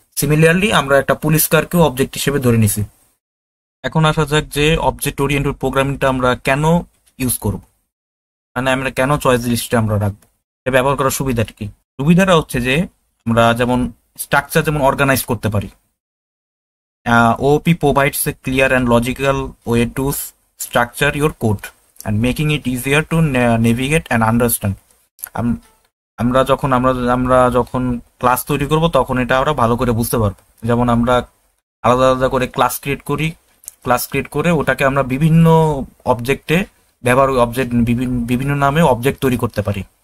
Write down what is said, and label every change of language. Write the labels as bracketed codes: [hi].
[bn] Similarly আমরা একটা police কারকেও object হিসেবে ধরে নিছি। এখন আসা যাক যে অবজেক্ট ওরিয়েন্টেড প্রোগ্রামিংটা আমরা কেন ইউজ করব, মানে আমরা কেন চয়েস লিস্টে আমরা রাখবো, এটা ব্যবহার করার সুবিধাটা কি? সুবিধাটা হচ্ছে যে আমরা যেমন স্ট্রাকচার যেমন অর্গানাইজ করতে পারি। [en] OOP provides a clear and logical way to structure your code and making it easier to navigate and understand. [bn] আম- আমরা যখন ক্লাস তৈরি করব তখন এটা আমরা ভালো করে বুঝতে পারবো। যেমন আমরা আলাদা আলাদা করে ক্লাস ক্রিয়েট করি, ক্লাস ক্রিয়েট করে ওটাকে আমরা বিভিন্ন অবজেক্টে অবজেক্ট বিভিন্ন নামে অবজেক্ট তৈরি করতে পারি।